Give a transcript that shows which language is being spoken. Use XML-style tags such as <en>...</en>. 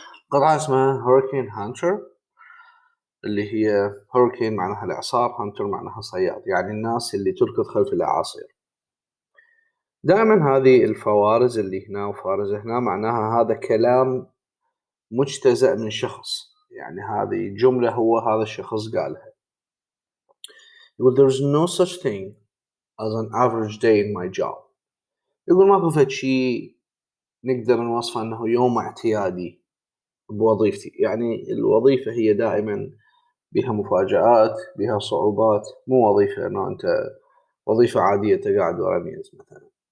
<ar>قطعة اسمها Hurricane Hunter، اللي هي Hurricane معناها الإعصار، Hunter معناها صياد، يعني الناس اللي تركض خلف الأعاصير. دائما هذه الفوارز اللي هنا وفارزة هنا معناها هذا كلام مجتزأ من شخص، يعني هذه جملة هو هذا الشخص قالها. يقول</ar> <en>There is no such thing as an average day in my job.</en> <ar>يقول ماكو فد شيء نقدر نوصفه أنه يوم اعتيادي بوظيفتي، يعني الوظيفة هي دائما بها مفاجآت، بها صعوبات، مو وظيفة أنه أنت وظيفة عادية تقعد ورا ميز مثلا.</ar>